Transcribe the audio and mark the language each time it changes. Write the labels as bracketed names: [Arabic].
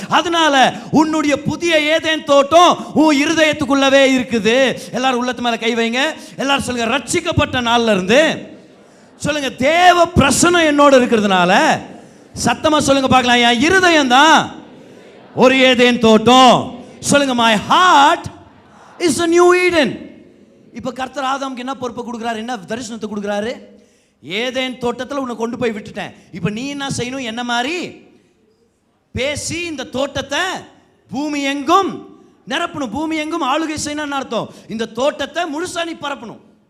[Tamil] அதனால உன்னுடைய புதிய ஏதேன் தோட்டம் உன் இருதயத்துக்குள்ளவே இருக்குது. எல்லாரும் உள்ளத்து மேல கை வைங்க. எல்லாரும் சொல்லுங்க, ரட்சிக்கப்பட்ட நாள்ல இருந்து சொல்லுங்க, தேவ பிரசன்னம் என்னோட இருக்கிறதுனால, சத்தமா சொல்லுங்க பார்க்கலாம், என் இருதயம் தான் ஒரு ஏதேன் தோட்டம். சொல்லுங்க, [English] my heart is a new Eden. [Tamil] இப்ப கர்த்தர் ஆதாமுக்கு என்ன பொறுப்பை கொடுக்குறாரு? என்ன தரிசனத்தை கொடுக்குறாரு? ஏதேன் தோட்டத்தில் உன்னை கொண்டு போய் விட்டுட்டேன். இப்ப நீ என்ன செய்யணும்? என்ன மாதிரி பேசி இந்த தோட்டத்தை பூமி எங்கும் நிரப்பணும். பூமி எங்கும் ஆளுகை செய்யணும்னு அர்த்தம். இந்த தோட்டத்தை முழுசா நீ பரப்பணும்.